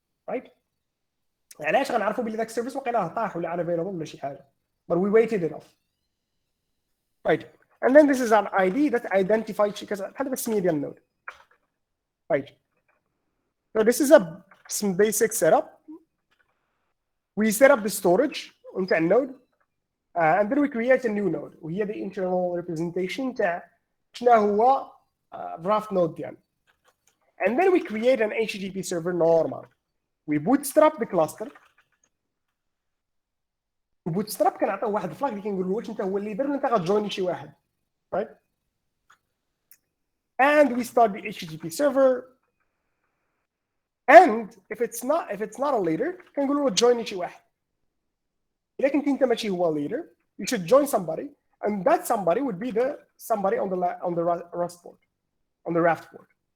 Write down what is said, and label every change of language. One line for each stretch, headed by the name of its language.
Arabic: right علاش غنعرفوا بلي داك السيرفيس واقيلا طاح ولا unavailable ولا شي حاجه
English: but we waited enough. right and then this is an ID that identifies because
Arabic: بحال دابا السميه ديال النود.
English: right so this is some basic setup. We set up the storage
Arabic: نتاع النود
English: and then we create a new node وهي the internal representation
Arabic: تاع شنو هو
English: Raft node ديالنا. and then we create an HTTP server normal. we bootstrap the cluster.
Arabic: bootstrap كنعطيو واحد الفلاج اللي كنقول له واش انت هو الليدر ولا انت غتجويني شي واحد.
English: right and we start the HTTP server and if it's not a leader
Arabic: كنقول له
English: join
Arabic: شي واحد. إذا كنت انت ماشي هو
English: leader you should join somebody and that somebody would be the somebody on the Rust port on the Raft port.